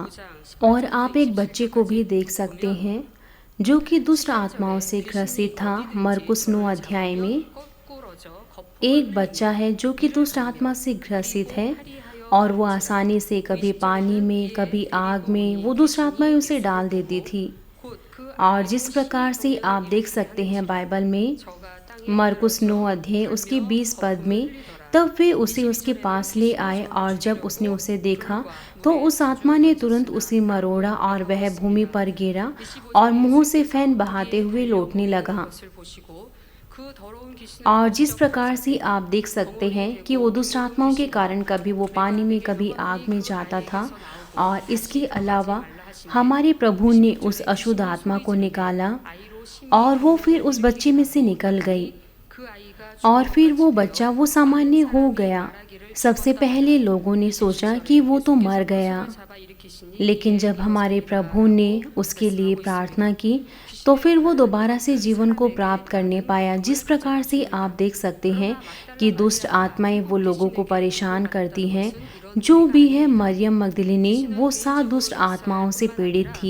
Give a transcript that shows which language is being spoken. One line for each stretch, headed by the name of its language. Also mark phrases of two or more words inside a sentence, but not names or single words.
Hindi: और आप एक बच्चे को भी देख सकते हैं जो कि दुष्ट आत्माओं से ग्रसित था। मरकुस 9 अध्याय में
Korean: 거꾸러져
Hindi: एक बच्चा है जो कि दुष्ट आत्मा से ग्रसित है और वो आसानी से कभी पानी में कभी आग में वो दुष्ट आत्माएं उसे डाल देती थी।
Korean: 곧 그
Hindi: और जिस प्रकार से आप देख सकते हैं बाइबल में
Korean: 저가 땅에
Hindi: मरकुस 9 अध्याय उसके 20 पद में, तब वे उसे उसके पास ले आए और जब उसने उसे देखा तो उस आत्मा ने तुरंत उसे मरोड़ा और वह भूमि पर गिरा और मुंह से फैन बहाते हुए लौटने लगा।
Korean: 것을 보시고 그 더러운 귀신을
Hindi: और जिस प्रकार से आप देख सकते हैं कि वो दुष्ट आत्माओं के कारण कभी वो पानी में कभी आग में जाता था। और इसके अलावा हमारे प्रभु ने उस अशुद्ध आत्मा को निकाला
Korean: 아이로 심히
Hindi: और वो फिर उस बच्चे में से निकल गई
Korean: 그 아이가
Hindi: और फिर वो बच्चा वो सामान्य हो गया।
Korean: 말하기를
Hindi: सबसे पहले लोगों ने सोचा कि वो तो मर गया, लेकिन जब हमारे प्रभु ने उसके लिए प्रार्थना की, तो फिर वो दोबारा से जीवन को प्राप्त करने पाया। जिस प्रकार से आप देख सकते हैं कि दुष्ट आत्माएं वो लोगों को परेशान करती हैं, जो भी है मरियम मगदलिनी वो 7 दुष्ट आत्माओं से पीड़ित थी।